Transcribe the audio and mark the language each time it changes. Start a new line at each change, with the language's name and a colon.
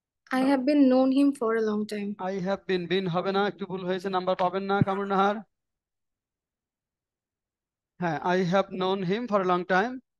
English: I have been known him for a long time. I have been
Bangla: হবে না, একটু ভুল হয়েছে, নাম্বার পাবেন না। কামরুন নাহার?
English: হ্যাঁ, I have known him for a long time।